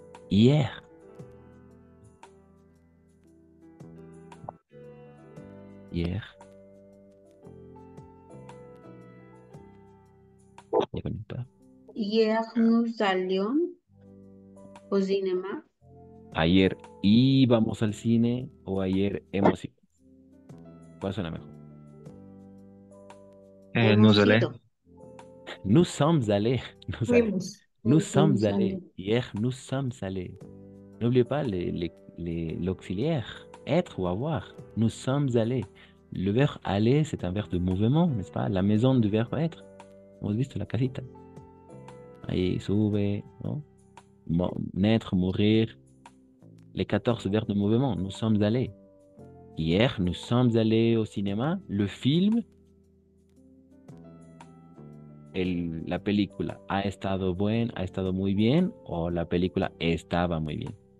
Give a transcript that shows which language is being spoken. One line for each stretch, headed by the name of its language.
French: Hier. Hier. Les connecteurs. Hier, nous allions au cinéma.
Spanish: Ayer íbamos al cine o ayer hemos ido. ¿Cuál suena mejor?
French: Nous allons.
Spanish: Ido.
French: Nous sommes allés. Nous allés.
Spanish: Fuimos.
French: Nous Nous sommes sommes allés. allés. Hier, nous sommes allés. N'oubliez pas l'auxiliaire, être ou avoir. Nous sommes allés. Le verbe aller, c'est un verbe de mouvement, n'est-ce pas? La maison du verbe être.
Spanish: Hemos visto la casita. Ahí sube, ¿no?
French: Naître, mourir. Les 14 verbes de mouvement. Nous sommes allés. Hier, nous sommes allés au cinéma. Le film,
Spanish: la película ha estado muy bien, o la película estaba muy bien.